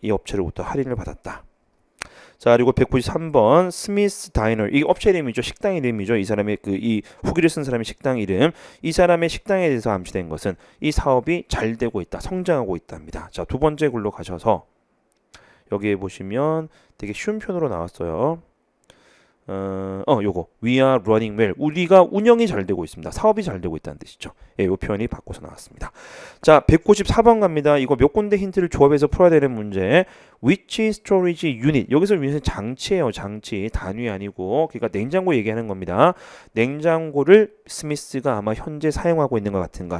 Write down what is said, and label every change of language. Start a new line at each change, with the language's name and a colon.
Korean: 이 업체로부터 할인을 받았다. 자, 그리고 193번 스미스 다이너. 이 업체 이름이죠. 식당 이름이죠. 이 사람의 이 후기를 쓴 사람의 식당 이름. 이 사람의 식당에 대해서 암시된 것은 이 사업이 잘 되고 있다. 성장하고 있답니다. 자, 두 번째 글로 가셔서 여기에 보시면 되게 쉬운 편으로 나왔어요. 요거
English: We are running well.
Korean: 우리가 운영이 잘 되고 있습니다. 사업이 잘 되고 있다는 뜻이죠. 예, 요 표현이 바꿔서 나왔습니다. 자, 194번 갑니다. 이거 몇 군데 힌트를 조합해서 풀어야 되는 문제.
English: Which storage unit?
Korean: 여기서 unit은 장치예요. 장치. 단위 아니고. 그러니까 냉장고 얘기하는 겁니다. 냉장고를 스미스가 아마 현재 사용하고 있는 것 같은가.